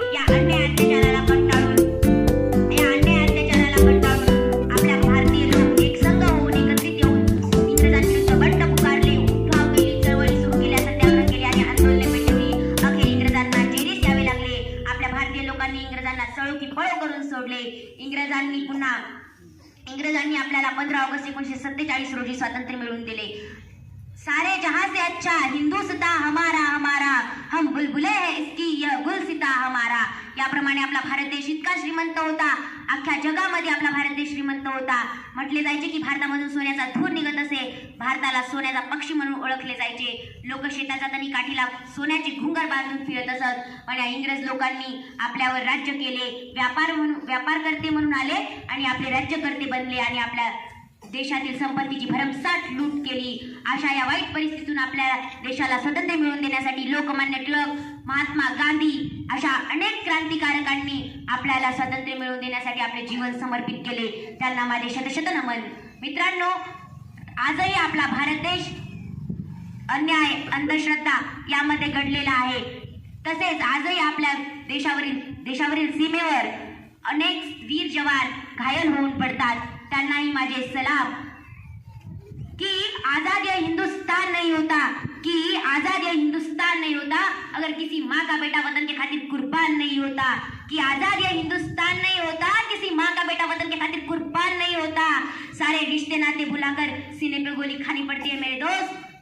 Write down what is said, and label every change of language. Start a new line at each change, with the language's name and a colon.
Marathi: या अन्याय अत्याचाराला कंटाळून आपल्या भारतीय लोक एक संघ होऊन एकत्रित येऊन इंग्रजांविरुद्ध बंड पुकारले, उठाव केली, चळवळी सुरू केल्या, सत्याग्रह केले आणि आंदोलने पेटवली. अखेर इंग्रजांना जेरीस यावे लागले. आपल्या भारतीय लोकांनी इंग्रजांना सळो की पळो करून सोडले. इंग्रजांनी आपल्याला 15 ऑगस्ट 1947 रोजी स्वातंत्र्य मिळवून दिले.
Hindi: सारे जहां से अच्छा हिंदुस्तां हमारा हमारा, हम बुलबुले हैं इसकी यह गुलसिता हमारा.
Marathi: याप्रमाणे आपला भारत देश इतका श्रीमंत होता, अख्ख्या जगामध्ये आपला भारत देश श्रीमंत होता. म्हटले जायचे की भारतामधून सोन्याचा धूर निघत असे. भारताला सोन्याचा पक्षी म्हणून ओळखले जायचे. लोक शेताच्या तणी काठीला सोन्याचे घुंगर बांधून फिरत असत. पण या इंग्रज लोकांनी आपल्यावर राज्य केले. व्यापारकर्ते म्हणून आले आणि आपले राज्यकर्ते बनले आणि आपल्या देशातील संपत्तीची भरमसाठ लूट केली. अशा या वाईट परिस्थितीतून आपल्या देशाला स्वातंत्र्य मिळवून देण्यासाठी लोकमान्य टिळक, महात्मा गांधी अशा अनेक क्रांतिकारकांनी आपल्याला स्वातंत्र्य मिळवून देण्यासाठी आपले जीवन समर्पित केले. त्यांना माझे शतशत नमन. मित्रांनो, आजही आपला भारत देश अन्याय, अंधश्रद्धा यामध्ये गडलेला आहे. तसेच आजही आपल्या देशावरील सीमेवर अनेक वीर जवान घायल होऊन पडतात. त्यांनाही माझे सलाम.
Hindi: कि आजाद ये हिंदुस्तान नहीं होता, कि आजाद ये हिंदुस्तान नहीं होता अगर किसी माँ का बेटा वतन के खातिर कुर्बान नहीं होता. कि आजाद ये हिंदुस्तान नहीं होता किसी माँ का बेटा वतन के खातिर कुर्बान नहीं होता. सारे रिश्ते नाते भुलाकर सीने पे गोली खानी पड़ती है मेरे दोस्त.